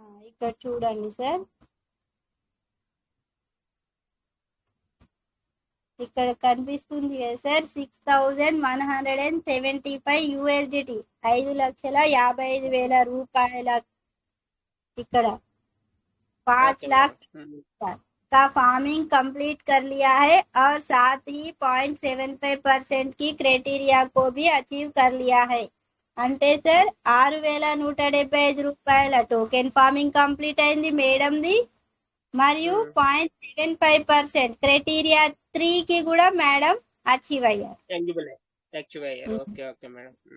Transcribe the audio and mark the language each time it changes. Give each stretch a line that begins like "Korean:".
Telugu: ఇక్కడ చూడండి సార్. ఇక్కడ కనిపిస్తుంది కదా సార్ 6175 యూఎస్డిటి, 5,55,000 రూపాయల. ఇక్కడ
Hindi: 5 लाख का फार्मिंग कंप्लीट कर लिया है और साथ ही 0.75% की क्राइटेरिया को भी अचीव कर लिया है.
Telugu: అంటే సార్ 6,175 రూపాయల టోకెన్ ఫార్మింగ్ కంప్లీట్ అయింది మేడంది. మరియు 0.75% క్రైటీరియా 3 కి కూడా మేడం అచీవ్ అయ్యారు. Okay okay madam.